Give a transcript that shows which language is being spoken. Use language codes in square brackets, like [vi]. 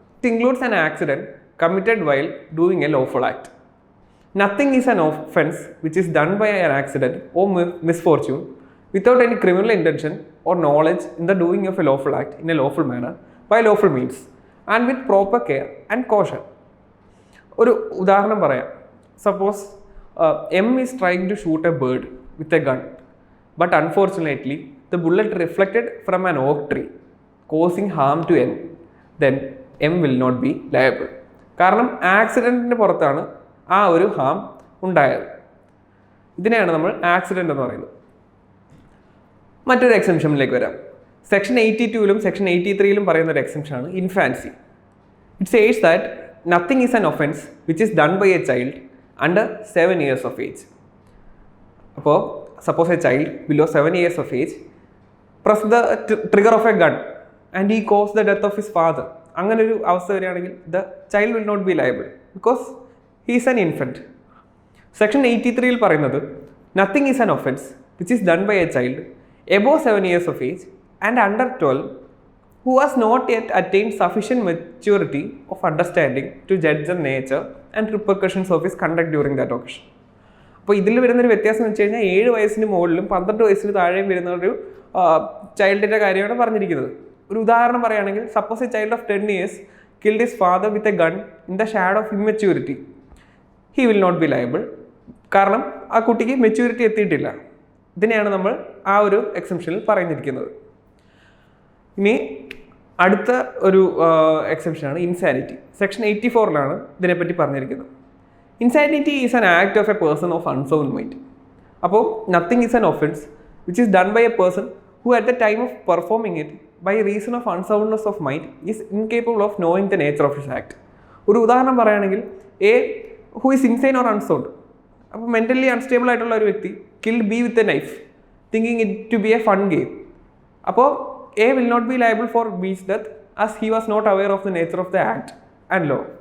[en] It includes an accident committed while doing a lawful act. Nothing is an offence which is done by an accident or misfortune without any criminal intention or knowledge in the doing of a lawful act in a lawful manner by lawful means and with proper care and caution. [ml] ഒരു ഉദാഹരണം പറയാം. [en] Suppose M is trying to shoot a bird with a gun, but unfortunately the bullet reflected from an oak tree, causing harm to M. Then M will not be liable. [ml] കാരണം ആക്സിഡൻറ്റിൻ്റെ പുറത്താണ് ആ ഒരു Ham ഉണ്ടായത്. ഇതിനെയാണ് നമ്മൾ accident എന്ന് പറയുന്നത്. മറ്റൊരു എക്സെപ്ഷനിലേക്ക് വരാം. സെക്ഷൻ 82ലും സെക്ഷൻ 83ലും പറയുന്ന ഒരു എക്സെപ്ഷനാണ് infancy. [en] It says that nothing is an offence which is done by a child under 7 years of age. [ml] അപ്പോൾ [en] Suppose a child below 7 years of age press the trigger of a gun and he caused the death of his father. [ml] അങ്ങനെ ഒരു അവസ്ഥ വരികയാണെങ്കിൽ [en] the child will not be liable because he is an infant. [ml] Section 83ൽ പറയുന്നത് [en] nothing is an offense which is done by a child above 7 years of age and under 12 who has not yet attained sufficient maturity of understanding to judge the nature and repercussions of his conduct during that occasion. [ml] അപ്പോൾ ഇതിൽ വരുന്നൊരു വ്യത്യാസം എന്ന് വെച്ച് കഴിഞ്ഞാൽ 7 വയസ്സിന് മുകളിലും 12 വയസ്സിന് താഴെയും വരുന്ന ഒരു ചൈൽഡിൻ്റെ കാര്യമാണ് പറഞ്ഞിരിക്കുന്നത്. ഒരു ഉദാഹരണം പറയുകയാണെങ്കിൽ [en] Suppose a child of 10 years killed his father with a gun in the shadow of immaturity, he will not be liable. [ml] കാരണം ആ കുട്ടിക്ക് മെച്യൂരിറ്റി എത്തിയിട്ടില്ല. ഇതിനെയാണ് നമ്മൾ ആ ഒരു എക്സെപ്ഷനിൽ പറഞ്ഞിരിക്കുന്നത്. ഇനി അടുത്ത ഒരു എക്സെപ്ഷനാണ് ഇൻസാനിറ്റി. സെക്ഷൻ 84 ഇതിനെപ്പറ്റി പറഞ്ഞിരിക്കുന്നത്. [en] Insanity is an act of a person of unsound mind. [ml] അപ്പോൾ [en] Nothing is an offence which is done by a person who at the time of performing it by reason of unsoundness of mind is incapable of knowing the nature of his act. [ml] ഒരു ഉദാഹരണം പറയുകയാണെങ്കിൽ [en] A who is insane or unsound, [ml] അപ്പോൾ mentally unstable ആയിട്ടുള്ള ഒരു വ്യക്തി [en] Killed B with a knife thinking it to be a fun game. [ml] അപ്പോൾ [en] A will not be liable for B's death as he was not aware of the nature of the act and law.